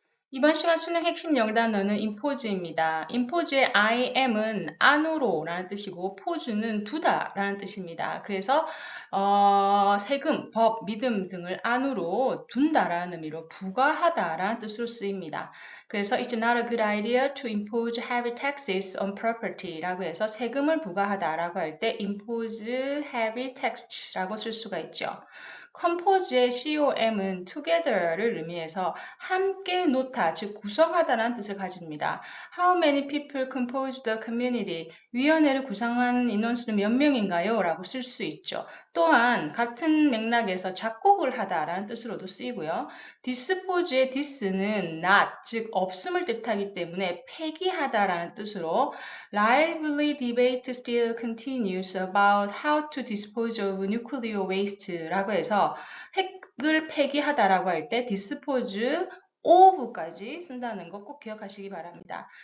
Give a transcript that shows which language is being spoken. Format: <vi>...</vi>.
<ko>이번 시간 수능 핵심 영단어는 impose입니다. impose의 I am은 안으로 라는 뜻이고 pose는 두다 라는 뜻입니다. 그래서 세금, 법, 믿음 등을 안으로 둔다라는 의미로 부과하다라는 뜻으로 쓰입니다. 그래서</ko> <en>It's not a good idea to impose heavy taxes on property</en> <ko>라고 해서 세금을 부과하다라고 할 때</ko> <en>impose heavy tax</en> <ko>라고 쓸 수가 있죠. compose의 com은 together를 의미해서 함께 놓다, 즉 구성하다라는 뜻을 가집니다.</ko> <en>How many people compose the community?</en> <ko>위원회를 구성한 인원수는 몇 명인가요? 라고 쓸 수 있죠. 또한 같은 맥락에서 작곡을 하다라는 뜻으로도 쓰이고요. dispose의 dis는 not, 즉 없음을 뜻하기 때문에 폐기하다라는 뜻으로</ko> <en>lively debate still continues about how to dispose of nuclear waste</en> <ko>라고 해서 핵을 폐기하다라고 할 때 dispose of까지 쓴다는 거 꼭 기억하시기 바랍니다.</ko>